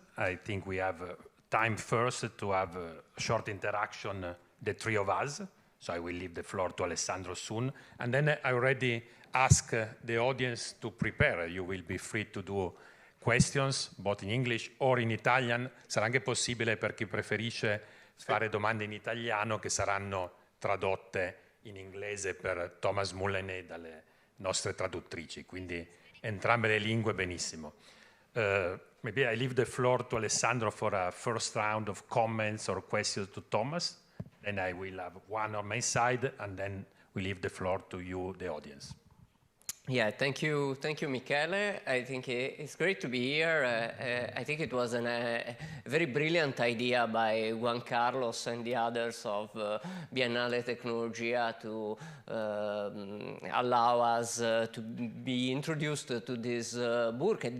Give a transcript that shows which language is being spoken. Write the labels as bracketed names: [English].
[English] I think we have time first to have a short interaction, the three of us. So I will leave the floor to Alessandro soon. And then I already asked the audience to prepare. You will be free to do questions, both in English or in Italian. [Italian] Sarà anche possibile per chi preferisce fare domande in italiano che saranno tradotte in inglese per Thomas Mullaney dalle nostre traduttrici. Quindi entrambe le lingue benissimo. [English] Maybe I leave the floor to Alessandro for a first round of comments or questions to Thomas. Then I will have one on my side, and then we leave the floor to you, the audience. Yeah, thank you, Michele. I think it's great to be here. I think it was a very brilliant idea by Juan Carlos and the others of Biennale Tecnologia to allow us to be introduced to this book.